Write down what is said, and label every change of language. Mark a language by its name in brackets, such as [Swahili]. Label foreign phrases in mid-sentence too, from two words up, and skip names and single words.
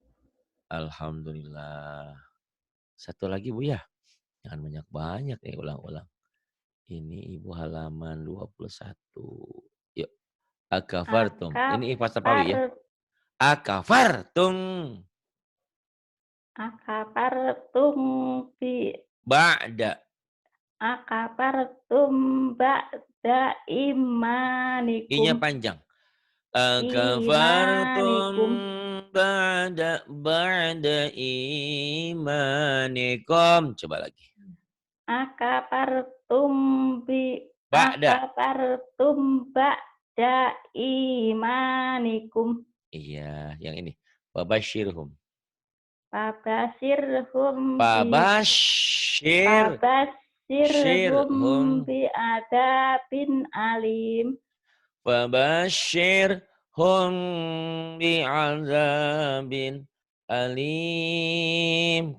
[Indonesian] Alhamdulillah. Satu lagi Bu ya. Jangan banyak-banyak nih ulang-ulang. Ini Ibu halaman 21. Yuk. Akafartum. Ini Ifas Tapawi ya. Akafartum. [Arabic] أكفرتم ب. Ba'da. أكفرتم بعد إيمانكم. [Indonesian] I-nya panjang. [Arabic] أكفرتم بعد إيمانكم. [Indonesian] Coba lagi. [Arabic] أكفرتم ب. Ba'da. أكفرتم بعد إيمانكم. [Indonesian] Iya, yang ini. Babashirhum. [Arabic] فبشرهم ب عذاب أليم. فبشرهم ب عذاب أليم.